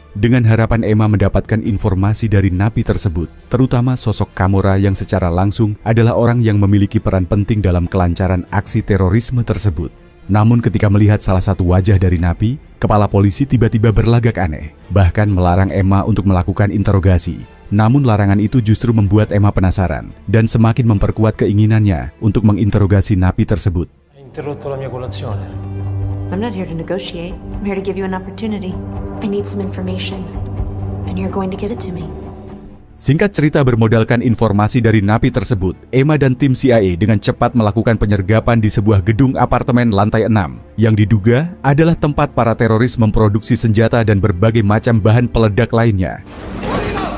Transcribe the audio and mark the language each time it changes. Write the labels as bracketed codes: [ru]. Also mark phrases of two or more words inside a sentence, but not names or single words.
[id] Dengan harapan Emma mendapatkan informasi dari napi tersebut, terutama sosok Camorra yang secara langsung adalah orang yang memiliki peran penting dalam kelancaran aksi terorisme tersebut. Namun ketika melihat salah satu wajah dari napi, kepala polisi tiba-tiba berlagak aneh, bahkan melarang Emma untuk melakukan interogasi. Namun larangan itu justru membuat Emma penasaran dan semakin memperkuat keinginannya untuk menginterogasi napi tersebut. [it] Interrotto la mia colazione. [en] I'm not here to negotiate. I'm here to give you an opportunity. I need some information, and you're going to give it to me. [id] Singkat cerita, bermodalkan informasi dari napi tersebut, Emma dan tim CIA dengan cepat melakukan penyergapan di sebuah gedung apartemen lantai 6 yang diduga adalah tempat para teroris memproduksi senjata dan berbagai macam bahan peledak lainnya.